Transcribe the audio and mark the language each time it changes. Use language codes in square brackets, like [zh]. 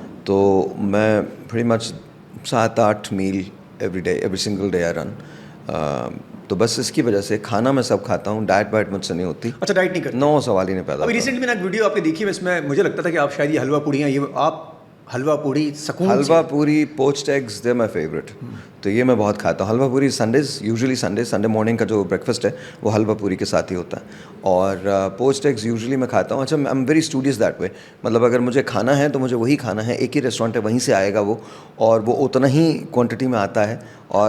[en] تو میں pretty much 7-8 mile every day, every single day I run. [ur] تو بس اس کی وجہ سے کھانا میں سب کھاتا ہوں, ڈائٹ وائٹ مجھ سے نہیں ہوتی. اچھا ڈائٹ نہیں کرتے؟ نو سوال ہی نہیں پیدا. ابھی ریسنٹلی میں نے ایک ویڈیو آپ کی دیکھی, اس میں مجھے لگتا تھا کہ آپ شاید یہ حلوہ پوڑیاں, یہ آپ حلوہ پوڑی سکون, [en] Halwa puri, poached eggs, they my favourite. [ur] تو یہ میں بہت کھاتا ہوں. حلوہ پوری سنڈیز, [en] usually Sunday morning [ur] کا جو بریک فاسٹ ہے وہ حلوہ پوری کے ساتھ ہی ہوتا ہے. اور پوچڈ ایگز یوزلی میں کھاتا ہوں. اچھا [en] I am very studious that way, [ur] مطلب اگر مجھے کھانا ہے تو مجھے وہی کھانا ہے, ایک ہی ریسٹورینٹ ہے وہیں سے آئے گا وہ, اور وہ اتنا ہی کوانٹٹی میں آتا ہے. اور